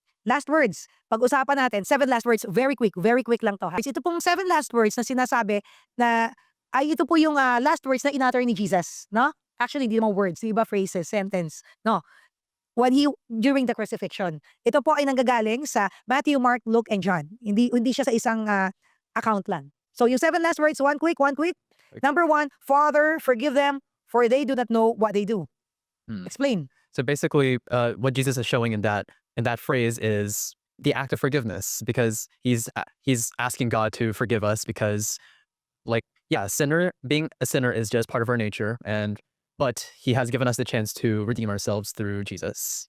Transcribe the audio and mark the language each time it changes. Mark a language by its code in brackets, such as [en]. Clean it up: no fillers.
[en] Last words. [tl] Pag-usapan natin. [en] 7 last words. Very quick [tl] lang to. Ito pong 7 last words na sinasabi na ay ito po yung last words na in-utter ni Jesus. No? Actually, hindi naman words. Di ba phrases, sentence. No. [en] During the crucifixion. [tl] Ito po ay nanggagaling sa Matthew, Mark, Luke, and John. Hindi siya sa isang account lang. [en] So yung 7 last words, one quick. Number 1, Father, forgive them, for they do not know what they do. Explain. So basically, what Jesus is showing in that phrase is the act of forgiveness, because he's asking God to forgive us because, being a sinner is just part of our nature, but he has given us the chance to redeem ourselves through Jesus.